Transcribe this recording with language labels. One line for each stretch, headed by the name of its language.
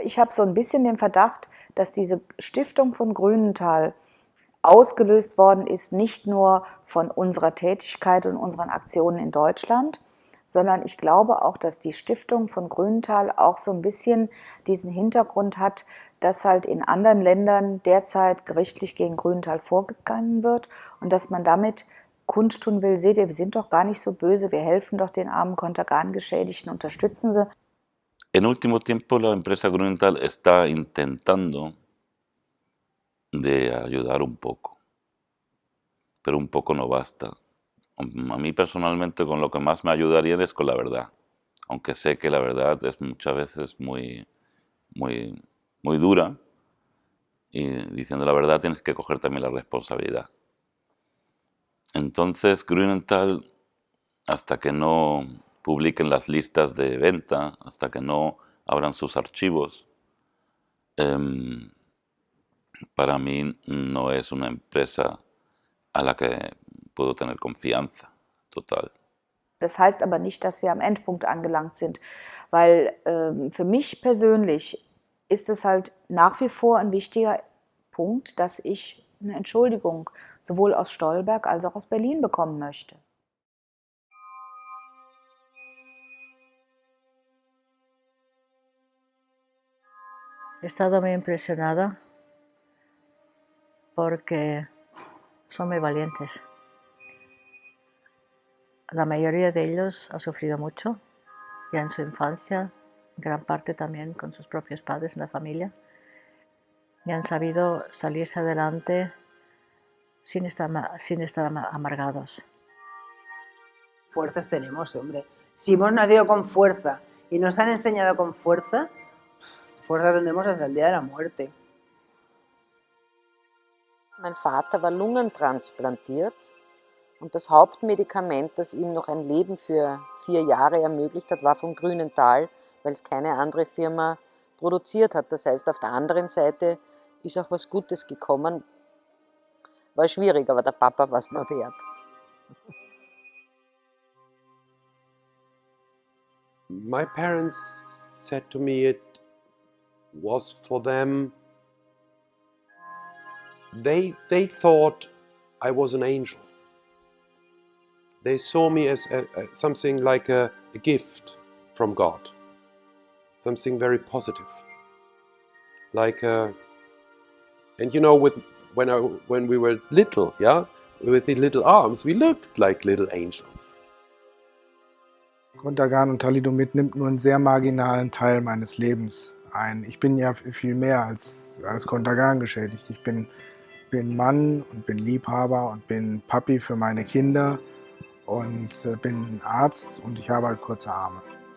German: Ich habe so ein bisschen den Verdacht, dass diese Stiftung von Grünenthal ausgelöst worden ist, nicht nur von unserer Tätigkeit und unseren Aktionen in Deutschland, sondern ich glaube auch, dass die Stiftung von Grünenthal auch so ein bisschen diesen Hintergrund hat, dass halt in anderen Ländern derzeit gerichtlich gegen Grünenthal vorgegangen wird und dass man damit kundtun will, seht ihr, wir sind doch gar nicht so böse, wir helfen doch den armen Kontergan-Geschädigten, unterstützen sie.
Spanish: En último tiempo la empresa Grünenthal está intentando de ayudar un poco, pero un poco no basta. A mí personalmente con lo que más me ayudaría es con la verdad, aunque sé que la verdad es muchas veces muy dura y diciendo la verdad tienes que coger también la responsabilidad. Entonces Grünenthal, hasta que no publiquen las listas de venta, hasta que no abran sus archivos, para mí no es una empresa a la que puedo tener confianza total.
German: Das heißt aber nicht, dass wir am Endpunkt angelangt sind, weil für mich persönlich ist es halt nach wie vor ein wichtiger Punkt, dass ich eine Entschuldigung sowohl aus Stolberg als auch aus Berlin bekommen möchte.
Spanish: He estado muy impresionada porque son muy valientes. La mayoría de ellos ha sufrido mucho, ya en su infancia, gran parte también con sus propios padres en la familia, y han sabido salirse adelante sin estar amargados. Fuerzas tenemos, hombre. Si hemos nacido con fuerza y nos han enseñado con fuerza, fuerza tendremos hasta el día de la muerte.
German: Mein Vater war lungentransplantiert und das Hauptmedikament, das ihm noch ein Leben für 4 Jahre ermöglicht hat, war von Grünenthal, weil es keine andere Firma produziert hat. Das heißt, auf der anderen Seite ist auch was Gutes gekommen. War schwierig, aber der Papa war es mir wert.
English: My parents said to me it was for them, they thought I was an angel. They saw me as something like a gift from God, something very positive. Like, and you know, when we were little, yeah, with the little arms, we looked like little angels.
German: Kontergan und Thalidomid nimmt nur einen sehr marginalen Teil meines Lebens ein. Ich bin ja viel mehr als Kontergan geschädigt. Ich bin bin Mann und bin Liebhaber und bin Papi für meine Kinder und bin Arzt und ich habe halt kurze Arme.